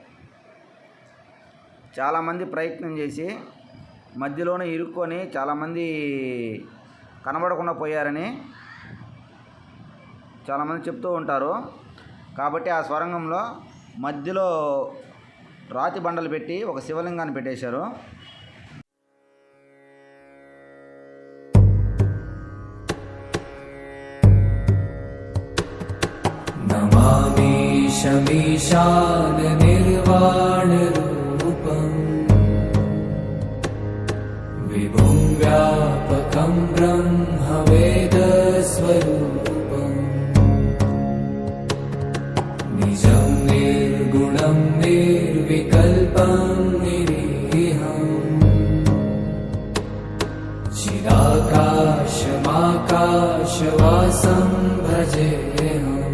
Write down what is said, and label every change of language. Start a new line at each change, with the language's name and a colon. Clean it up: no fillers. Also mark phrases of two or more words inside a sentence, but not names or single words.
Telugu: చాలామంది ప్రయత్నం చేసి మధ్యలోనే ఇరుక్కొని చాలామంది కనబడకుండా పోయారని చాలామంది చెప్తూ ఉంటారు. కాబట్టి ఆ స్వరంగంలో మధ్యలో రాతి బండలు పెట్టి ఒక శివలింగాన్ని పెట్టేశారు.
Sanskrit: नमामि शमीशान निर्वाणरूपम् विभुं व्यापकं ब्रह्मवेदस्वरूपम् निजं निर्गुणं निर्विकल्पं निरीहम् चिदाकाशमाकाशवासं भजेऽहम्